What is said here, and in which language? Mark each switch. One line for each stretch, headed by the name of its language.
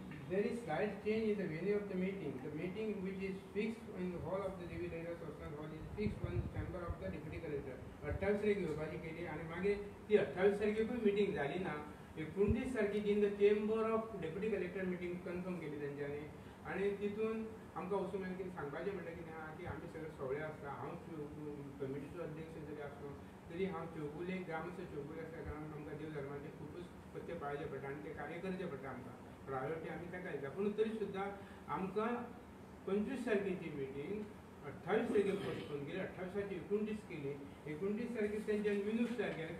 English: very slight change in the venue of the meeting. The meeting which is fixed in the hall of the Devi Laila Sostan Hall is fixed on the chamber of the deputy collector.
Goan Konkani: 28 तारीख घेवपाची केली आनी मागीर ती 28 तारखेकूय meeting जाली ना. 29 तारखेक
English: in the chamber of deputy collector
Goan Konkani: meeting confirm केली तेंच्यांनी आनी तितून आमकां वचून मागीर कितें सांगपाचें म्हणटा कितें आहा की आमी सगळे सवळे आसता. हांव कमिटीचो अध्यक्ष जरी आसलो तरी हांव चौगुले ग्रामस्थ चौगुले आसल्या कारणान आमकां देव धर्माचे खूबच पत्ते पाळचे पडटा आनी ते कार्य करचे पडटा आमकां. प्रायोरिटी आमी ताका दिता. पूण तरी सुद्दां आमकां 25 तारखेची मिटींग 28 तारखेक पोस्टपोन केली. 28ची 29 केली. 29 तारखेक तेंच्यांनी मिनूट्स तयार केले.